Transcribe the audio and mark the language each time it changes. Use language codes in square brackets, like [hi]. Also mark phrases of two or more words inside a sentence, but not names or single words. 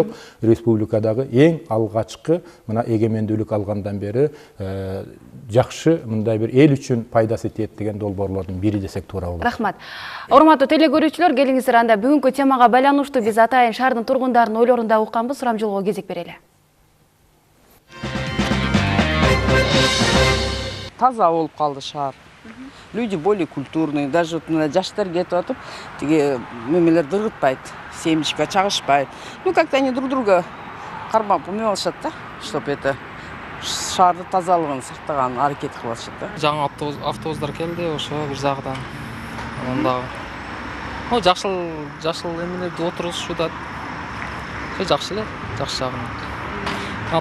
[ky] Республикадагы эң алгачкы мына эгемендүүлүк алгандан бери жакшы мындай бир эл үчүн пайдасы тиет деген долбоорлордун бири десек туура болот. Рахмат. Урматтуу телекөрүүчүлөр, келиңиздер анда бүгүнкү темага байланыштуу биз атайын шаардын тургундарынын ойлорун да укканбыз. Сурамжылоого кезек берели. Таза болуп калды шаар. [ru] Люди более культурные, даже вот [ky] мына жаштар кетип атып, тиги мемелер дыргытпайт, семечко чагышпайт. [ru] Ну как-то они друг друга [ky] кармап эме алышат да, [ru] чтоб это [ky] шаардын тазалыгын сактаган аракет кылышат да. Жаңы автобустар келди, ошо бир жагдан. Онда жашыл эмелерди отургузушат. Жакшы эле, жакшы жагынан.